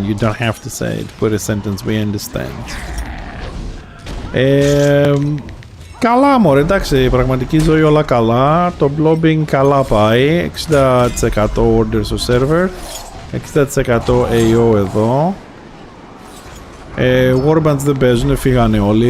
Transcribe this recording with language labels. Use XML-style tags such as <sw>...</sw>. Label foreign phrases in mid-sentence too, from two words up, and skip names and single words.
<en>You don't have to say it. Put a sentence, we understand.</en> <el>Καλά μωρέ, εντάξει, πραγματική ζωή όλα καλά. Το blobbing καλά πάει. 60% order στο server. 60% AO εδώ. Warbands δεν παίζουν, φύγανε όλοι.</el>